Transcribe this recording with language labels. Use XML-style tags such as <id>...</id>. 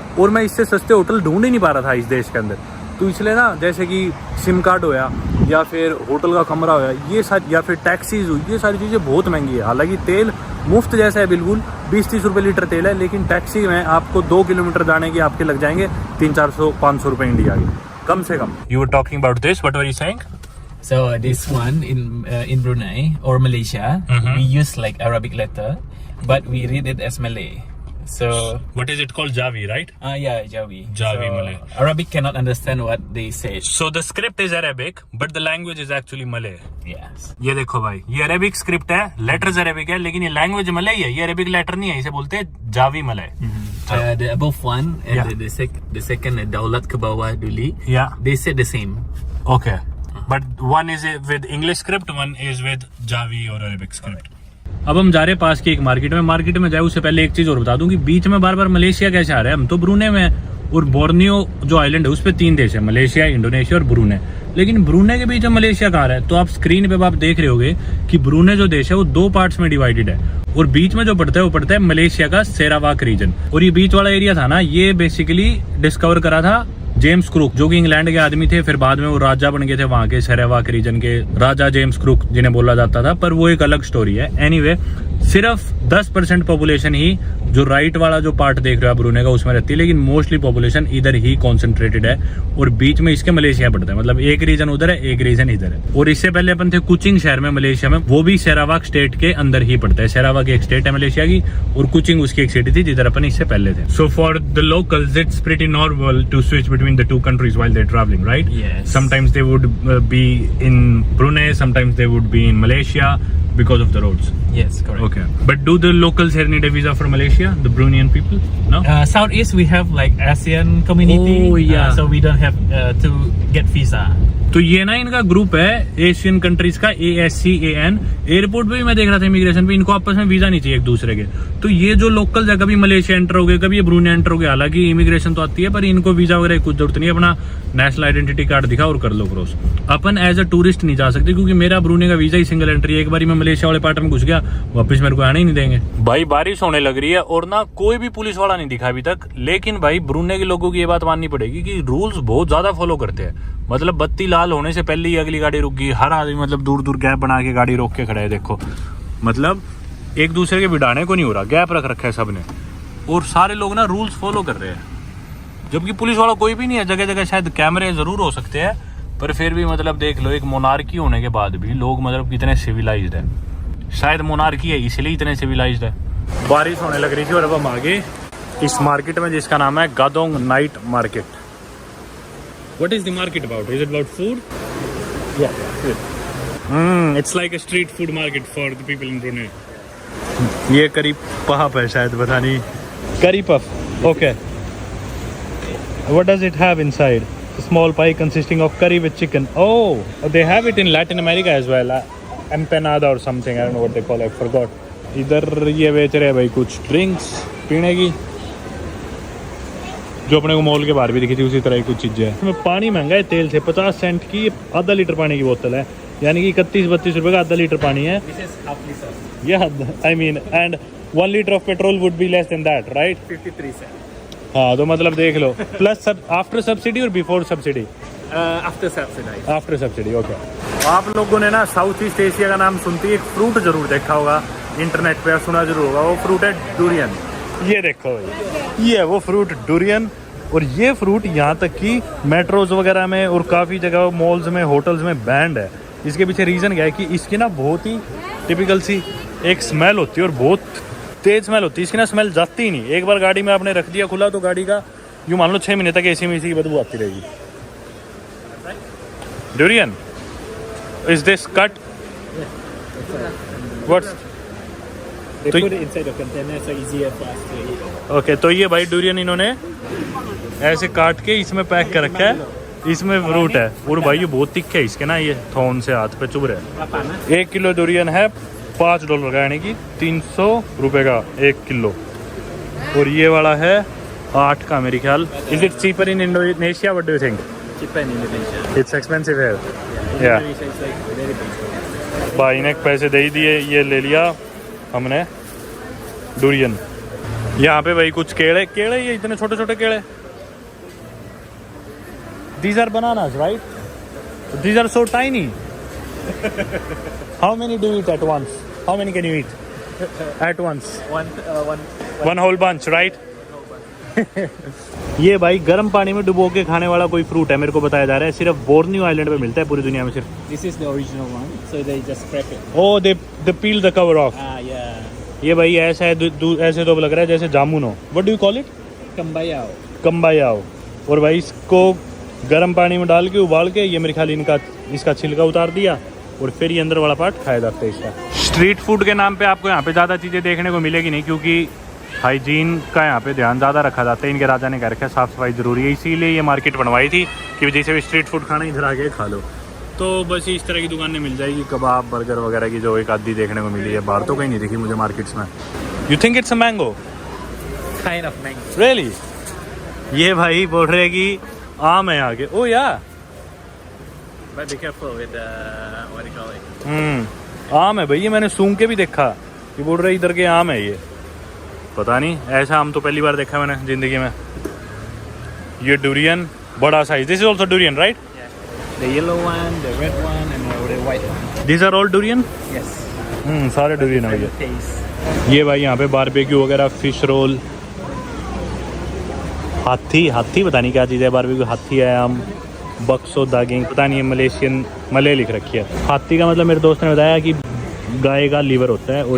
<hi>और मैं इससे सस्ते होटल ढूंढ ही नहीं पा रहा था इस देश के अंदर। तो इसलिए ना, जैसे कि सिम कार्ड होया या फिर होटल का कमरा हो, ये सारी, या फिर टैक्सीज हुई, ये सारी चीज़ें बहुत महंगी है। हालांकि तेल मुफ्त जैसा है बिल्कुल, 20-30 रुपये लीटर तेल है, लेकिन टैक्सी में आपको 2 किलोमीटर जाने के आपके लग जाएंगे 300-400-500 रुपये इंडिया के कम से कम।</hi> <en>You were talking about this, what were you saying? So this one in Brunei or Malaysia, we use like Arabic letter, but we read it as Malay. So What is it called? Jawi, right? yeah, Jawi. Jawi, So, Malay. Arabic cannot understand what they say. So the script is Arabic, but the language is actually Malay. Yes.</en> <hi>ये देखो भाई, ये Arabic script है, letters Arabic है, लेकिन ये language Malay है, ये अरेबिक लेटर नहीं है, इसे बोलते हैं Xavi Malay.</hi> <en>The above one and Yeah. the second</en> <ms>Daulat ke bawah Duli.</ms> <en>Yeah. They say the same. Okay. But one is with English script, one is with Javi और Arabic script.</en> <hi>अब हम जा रहे हैं पास की एक market में जाए उससे पहले एक चीज और बता दूं कि बीच में बार बार मलेशिया कैसे आ रहा है। हम तो ब्रूने में हैं और बोर्नियो जो आइलैंड है उस पे 3 देश है, मलेशिया, इंडोनेशिया और ब्रूने। लेकिन ब्रूने के बीच में मलेशिया कहाँ है? तो आप स्क्रीन पे आप देख रहे होगे कि ब्रूने जो देश है वो 2 पार्ट्स में डिवाइडेड है और बीच में जो पड़ता है वो पड़ता है मलेशिया का सेरावाक रीजन। और ये बीच वाला एरिया था ना, ये बेसिकली डिस्कवर करा था जेम्स क्रूक, जो कि इंग्लैंड के आदमी थे, फिर बाद में वो राजा बन गए थे वहां के सेरावाक रीजन के, राजा जेम्स क्रूक जिन्हें बोला जाता था, पर वो एक अलग स्टोरी है। एनीवे, सिर्फ 10% पॉपुलेशन ही जो राइट वाला जो पार्ट देख रहे हो आप ब्रूने का उसमें रहती है, लेकिन मोस्टली पॉपुलेशन इधर ही कॉन्सेंट्रेटेड है और बीच में इसके मलेशिया पड़ता है। मतलब एक रीजन उधर है, एक रीजन इधर है। और इससे पहले अपन थे कुचिंग शहर में मलेशिया में, वो भी सेरावाक स्टेट के अंदर ही पड़ता है। सेरावाक एक स्टेट है मलेशिया की और कुचिंग उसकी एक सिटी थी जिधर अपन इससे पहले थे।</hi> <en>So for the locals it's pretty normal to switch between the 2 countries while they're traveling, right? Yes. Sometimes they would be in Brunei, sometimes they would be in Malaysia because of the roads. Yes, correct. Okay. But do the locals here need a visa for Malaysia? The Bruneian people? No? Southeast we have like ASEAN community. Oh, yeah. So we don't have to get visa.</en> <hi>तो ये ना इनका group है Asian countries का, ASEAN। Airport पे भी मैं देख रहा था इमिग्रेशन पे, इनको आपस में वीजा नहीं चाहिए एक दूसरे के। तो ये जो लोकल है, कभी मलेशिया एंटर हो गए, कभी ये ब्रूने एंटर हो गए, हालांकि इमिग्रेशन तो आती है पर इनको वीजा वगैरह कुछ जरूरत नहीं है, अपना नेशनल आइडेंटिटी कार्ड दिखा और कर लो cross. Upon as a tourist नहीं जा सकते क्योंकि मेरा ब्रूने का वीजा ही सिंगल एंट्री है। एक बार मैं मलेशिया वाले पार्ट में घुस गया, वापस मेरे को आने ही नहीं देंगे। भाई बारिश होने लग रही है और ना कोई भी पुलिस वाला नहीं दिखा अभी तक, लेकिन भाई ब्रूने के लोगों की ये बात माननी पड़ेगी कि रूल्स बहुत ज्यादा फॉलो करते हैं। मतलब बत्ती लाल होने से पहले ही अगली गाड़ी रुक गई, हर आदमी मतलब दूर दूर गैप बना के गाड़ी रोक के खड़ा है। देखो मतलब एक दूसरे के बिठाने को नहीं हो रहा, गैप रख रखा है सबने और सारे लोग ना रूल्स फॉलो कर रहे हैं, जबकि पुलिस वाला कोई भी नहीं है। जगह जगह शायद कैमरे जरूर हो सकते हैं पर फिर भी मतलब देख लो, एक मोनार्की होने के बाद भी लोग मतलब कितने सिविलाइज्ड है। शायद मोनार्की है इसलिए इतने सिविलाइज्ड है। बारिश होने लग रही थी और अब हम आगे इस मार्केट में जिसका नाम है गादोंग night market.</hi> <en>What is the market about? Is it about food? Yeah, food. It's like a street food market for the people in Brunei.</en> <hi>ये करी पफ है शायद, पता नहीं।</hi> <en>Curry puff, okay. What does it have inside? A small pie consisting of curry with chicken. Oh, they have it in Latin America as well. Empanada or something. I don't know what they call it. I forgot.</en> <hi>इधर ये बेच रहे हैं भाई कुछ drinks पीने की, जो अपने को मॉल के बाहर भी दिखी थी उसी तरह की कुछ चीजें हैं। इसमें पानी महंगा है तेल से, 50 सेंट की आधा लीटर पानी की बोतल है, यानी कि 31-32 रुपए का आधा लीटर पानी है।</hi> <en>This is half liter. Yeah, I mean, and 1 liter of petrol would be less than that, right? 53 cents.</en> <hi>हाँ, तो मतलब देख लो, प्लस आफ्टर सब्सिडी और before subsidy?</hi> <en>After subsidized. After subsidy, okay.</en> <hi>आप लोगों ने ना साउथ ईस्ट एशिया का नाम सुनते ही एक फ्रूट जरूर देखा होगा इंटरनेट पे, सुना जरूर होगा, वो फ्रूट है डुरियन। ये देखो भाई, ये है वो फ्रूट डुरियन। और ये फ्रूट यहाँ तक कि मेट्रोज वगैरह में और काफ़ी जगह मॉल्स में, होटल्स में बैंड है। इसके पीछे रीज़न क्या है कि इसकी ना बहुत ही टिपिकल सी एक स्मेल होती है और बहुत तेज स्मेल होती है। इसकी ना स्मेल जाती ही नहीं, एक बार गाड़ी में आपने रख दिया खुला तो गाड़ी का यूँ मान लो 6 महीने तक एसी में इसी की बदबू आती रहेगी।</hi> <en>Durian, is this cut? What's? They put it inside the container so easier for us to eat.</en> <hi>Okay, तो ये भाई डुरियन इन्होंने ऐसे काट के इसमें पैक कर रखा है, इसमें फ्रूट है। और भाई ये बहुत तिखे है इसके ना, ये थोन से हाथ पे चुभ रहे हैं। 1 किलो डुरियन है $5 का, यानी कि 300 रुपए का 1 किलो। और ये वाला है 8 का मेरे ख्याल।</hi> <en>Is it cheaper in Indonesia? What do you think? Cheaper in Indonesia. It's expensive है। Yeah. Indonesia is like very big.</en> <hi>भाई ने पैसे दे ही दिए, ये ले लिया हमने डुरियन। यहाँ पे भाई कुछ केले, ये इतने छोटे छोटे केले।</hi> <en>These are bananas, right? These are so tiny. How many do you eat at once? How many can you eat at once? One whole bunch, right?</en> <hi>ये भाई गर्म पानी में डुबो के खाने वाला कोई फ्रूट है, मेरे को बताया जा रहा है, सिर्फ बोर्नियो आइलैंड पे मिलता है पूरी दुनिया में सिर्फ।</hi> <en>This is the original one, so they just scrape it. Oh, they peel the cover off. Yeah.</en> <hi>ये भाई ऐसा है, ऐसे तो लग रहा है जैसे जामुन हो।</hi> <en>What do you call it? Kambayao. कम्बायाओ।</en> <hi>और भाई इसको गर्म पानी में डाल के उबाल के ये मेरे ख्याल इसका छिलका उतार दिया और फिर ये अंदर वाला पार्ट खाया जाता है इसका। स्ट्रीट फूड के नाम पे आपको यहाँ पे ज़्यादा चीज़ें देखने को मिलेगी नहीं, क्योंकि हाइजीन का यहाँ पे ध्यान ज़्यादा रखा जाता है। इनके राजा ने कह रखा है साफ़ सफाई ज़रूरी है, इसीलिए ये मार्केट बनवाई थी कि जैसे भी स्ट्रीट फूड खाना इधर आके खा लो। तो बस इस तरह की दुकानें मिल जाएगी, कबाब बर्गर वगैरह की जो एक आधी देखने को मिली है, बाहर तो कहीं नहीं दिखी मुझे मार्केट्स में।</hi> <en>You think it's a mango? Kind of mango. Really?</en> <hi>ये भाई बोल रहे हैं कि आम है आगे। ओ या</hi> <en>But be careful with the what do you call it?</en> <hi>आम है भाई, ये मैंने सूंघ के भी देखा। ये बोल रहे इधर के आम है ये, पता नहीं, ऐसा आम तो पहली बार देखा मैंने जिंदगी में। ये डुरियन बड़ा size.</hi> <en>This is also durian, right? The yellow one, the red one, and the white one. This are all durian? Yes.</en> <hi>सारे डुरियन है भैया।</hi> <en>Taste.</en> <hi>ये भाई यहाँ पे बारबेक्यू वगैरह, फिश रोल, हाथी पता नहीं क्या चीज़ है, बारबेक्यू हाथी है, आम बक्सो दागिंग पता नहीं, मलेशियन मले लिख रखी है। हाथी का मतलब मेरे दोस्त ने बताया कि गाय का लीवर होता है।</hi>